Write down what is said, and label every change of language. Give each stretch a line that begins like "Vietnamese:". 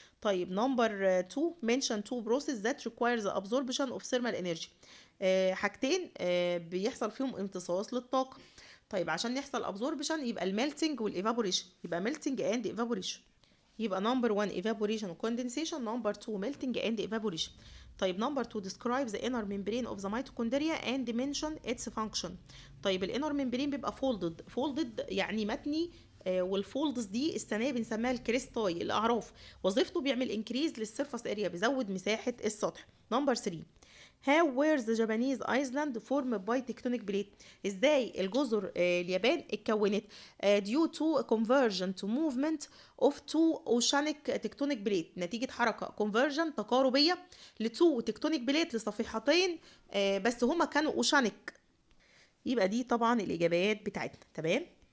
English: طيب number 2 mention 2 process that requires the absorption of thermal energy،
Arabic: حاجتين بيحصل فيهم امتصاص للطاقه. طيب عشان يحصل absorption يبقى الميلتنج والايفابوريشن، يبقى
English: melting and evaporation. يبقى number 1 evaporation و condensation، number 2 melting and evaporation. طيب number 2 describe the inner membrane of the mitochondria and mention its function.
Arabic: طيب الانر ممبرين بيبقى فولدد يعني متني، والفولدز دي الثانيه بنسميها الكريستاي، الاعراف. وظيفته بيعمل انكريز للسيرفاس اريا، بيزود مساحه السطح.
English: Number 3 How were the Japanese island formed by tectonic plate؟
Arabic: ازاي الجزر اليابان اتكونت
English: due to convergent movement of two oceanic tectonic plate،
Arabic: نتيجة حركة
English: convergent تقاربية لتو tectonic plate
Arabic: لصفيحتين بس هما كانوا
English: oceanic.
Arabic: يبقى دي طبعا الإجابات بتاعتنا. تمام.